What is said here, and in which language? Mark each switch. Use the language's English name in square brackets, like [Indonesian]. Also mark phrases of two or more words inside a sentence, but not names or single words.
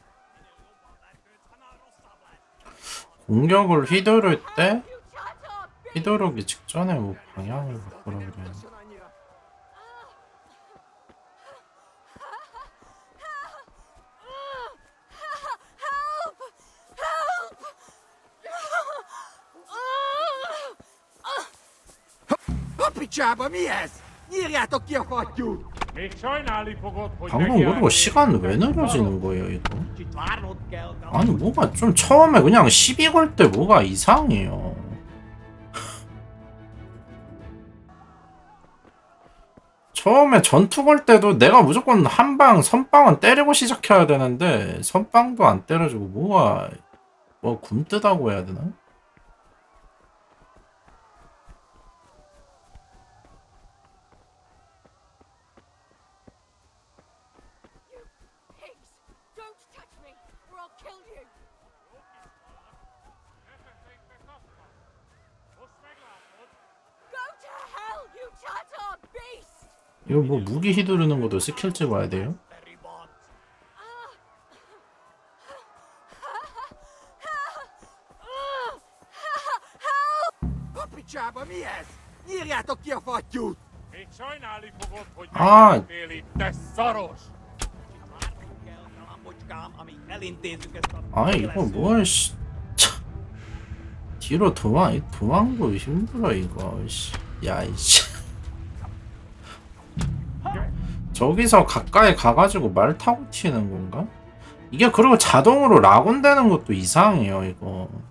[Korean] 공격을 휘두를 때 휘두르기 직전에 뭐 방향을 바꾸라 그래요. [Hungarian] Papicsába, mi ez? Nyírjátok ki a fattyút! Még sajnálni fogod, hogy [Korean] 방금 그리고 시간 왜 느려지는 거예요 이거? 아니 뭐가 좀 처음에 그냥 시비 걸 때 뭐가 이상해요. 처음에 전투 걸 때도 내가 무조건 한 방 선빵은 때리고 시작해야 되는데 선빵도 안 때려주고 뭐가 뭐 굼뜨다고 해야 되나? [English] Pigs! Don't touch me, or I'll kill you! Go to hell, you Tatar beast! [Korean] 이거 뭐 무기 휘두르는 것도 스킬 찍어야 돼요? [Hungarian] Papicsába, mi ez? Nyírjátok ki a fattyút! Még sajnálni fogod, hogy [Korean] 아, [Hungarian] megjelentél itt, te szaros! Galambocskám, amíg elintézzük ezt a [Korean] 아 이거 뭘 씨. 참. 뒤로 도망도 힘들어 이거 씨. 야 이씨. 저기서 가까이 가가지고 말 타고 튀는 건가? 이게 그리고 자동으로 락온 되는 것도 이상해요 이거.